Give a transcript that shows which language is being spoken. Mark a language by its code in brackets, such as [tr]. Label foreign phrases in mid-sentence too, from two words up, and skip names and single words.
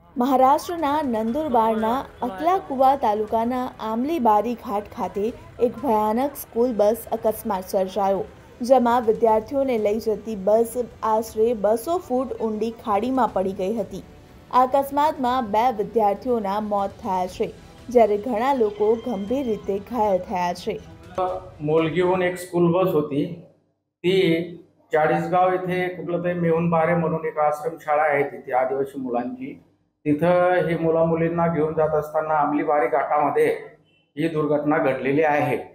[gu] મહારાષ્ટ્રના નંદુરબારના અકલાકુવા તાલુકાના આમલીબારી ઘાટ ખાતે એક ભયાનક [en] school bus [gu] અકસ્માત સર્જાયો, જેમાં વિદ્યાર્થીઓને લઈ જતી બસ આશરે 200 ફૂટ ઊંડી ખાડીમાં પડી ગઈ હતી। આ અકસ્માતમાં 2 વિદ્યાર્થીઓના મોત થયા છે, જ્યારે ઘણા લોકો ગંભીર રીતે ઘાયલ થયા છે। [mr] मोलगीहून एक [en] school bus [mr] होती ती चाळीसगाव इथे कुठलं तरी मेहुणबारे म्हणून एक आश्रमशाळा आहे तिथे आदिवासी मुलांची। तिथं ही मुला मुलींना घेऊन जात असताना आमलीबारी घाटामध्ये ही दुर्घटना घडलेली आहे।